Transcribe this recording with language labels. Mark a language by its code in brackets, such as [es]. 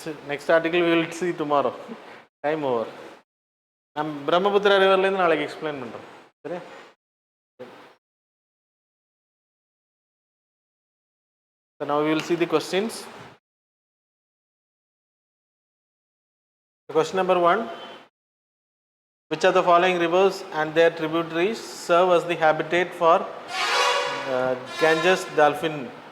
[en] next article we will see tomorrow. Time over. [ta] நான் பிரம்மபுத்திரா ரிவர்லேருந்து நாளைக்கு explain பண்ணுறேன். சரி. [en] So now we will see the questions. Question number 1. Which of the following rivers and their tributaries serve as the habitat for Ganges dolphin?